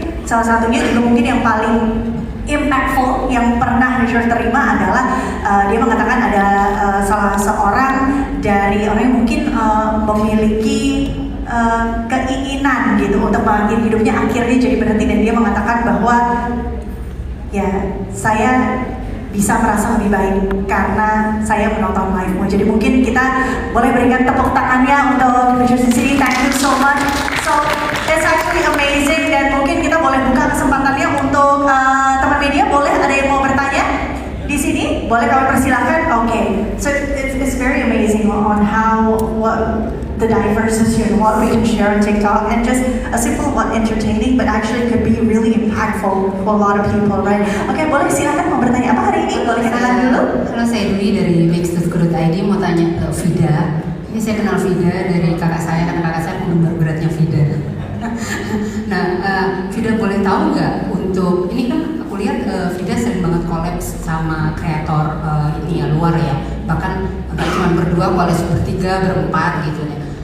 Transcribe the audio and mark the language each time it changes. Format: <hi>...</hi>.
<id>Salah satunya juga mungkin yang paling impactful yang pernah Richard terima adalah dia mengatakan ada salah seorang dari orang yang mungkin memiliki keinginan gitu untuk mengakhiri hidupnya, akhirnya jadi berhenti, dan dia mengatakan bahwa ya saya bisa merasa lebih baik karena saya menonton live-mu. Jadi mungkin kita boleh berikan tepuk tangannya untuk Richard di sini.</id> <en>Thank you so much. So it's actually amazing,</en> <id>dan mungkin kita boleh buka kesempatannya untuk teman media. Boleh ada yang mau bertanya di sini? Boleh kami persilahkan. Okay.</id> <en>So it's very amazing on how the diversity and what we can share on TikTok, and just a simple one, entertaining, but actually could be really impactful for a lot of people, right?</en> <id>Okay, boleh silakan mau bertanya apa hari ini? Boleh kenalan dulu? Halo, saya Dwi dari Mix.ID, mau tanya ke Vida. Ini saya kenal Vida dari kakak saya, karena kakak saya penggemar beratnya Vida. Nah, Vida boleh tahu nggak untuk ini kan aku lihat Vida sering banget collab sama kreator ini ya, luar ya, bahkan nggak cuma berdua, koalisi bertiga, berempat gitu ya.</id>